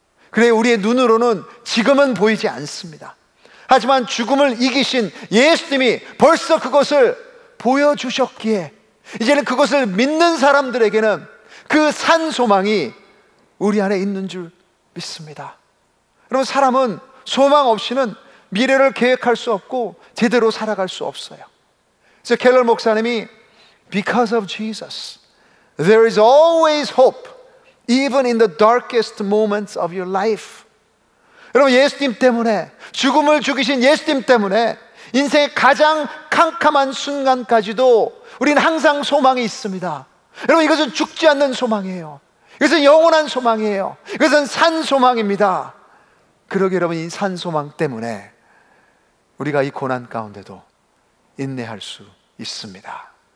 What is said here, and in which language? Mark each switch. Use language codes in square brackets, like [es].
[ko] 그래, 우리의 눈으로는 지금은 보이지 않습니다. 하지만 죽음을 이기신 예수님이 벌써 그것을 보여주셨기에 이제는 그것을 믿는 사람들에게는 그 산 소망이 우리 안에 있는 줄 믿습니다. 여러분, 사람은 소망 없이는 미래를 계획할 수 없고 제대로 살아갈 수 없어요. 그래서 켈러 목사님이 [en] Because of Jesus, there is always hope, even in the darkest moments of your life. [ko] 여러분, 예수님 때문에, 죽음을 죽이신 예수님 때문에 인생의 가장 캄캄한 순간까지도 우리는 항상 소망이 있습니다. 여러분, 이것은 죽지 않는 소망이에요. 이것은 영원한 소망이에요. 이것은 산 소망입니다. 그러게 여러분, 이 산 소망 때문에 우리가 이 고난 가운데도 인내할 수 있습니다.